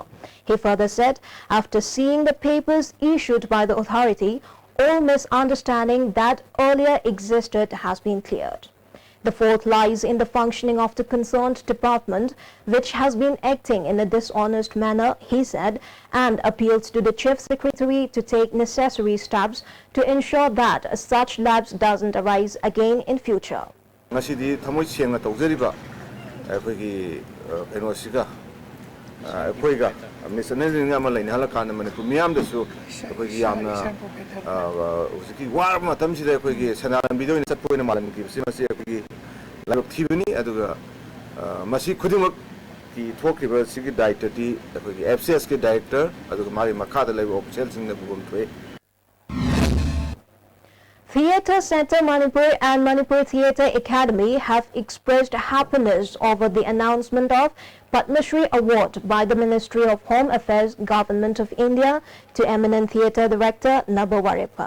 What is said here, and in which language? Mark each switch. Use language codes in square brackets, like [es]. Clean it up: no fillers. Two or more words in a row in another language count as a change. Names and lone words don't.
[en] He further said, after seeing the papers issued by the authority, all misunderstanding that earlier existed has been cleared. The fault lies in the functioning of the concerned department, which has been acting in a dishonest manner, he said, and appealed to the Chief Secretary to take necessary steps to ensure that such lapse doesn't arise again in future. [mni] Ngasidi thamoi sianga tawjariba akhoi enosiga akhoi misunderstanding ama lain hala kana manipur miyam dasu akhoi yamna usiki war matam sida akhoi sanaram bido ni satpoina malam ki simasi akhoi lalok thibani aduga masi khudimak ki thokriba sigi director ti akhoi FCS ke director aduga mari makhada laiba official sing na bugum thoi. [en] Theatre Centre Manipur and Manipur Theatre Academy have expressed happiness over the announcement of Padma Shri Award by the Ministry of Home Affairs, Government of India to eminent theatre director Naba Warikpa.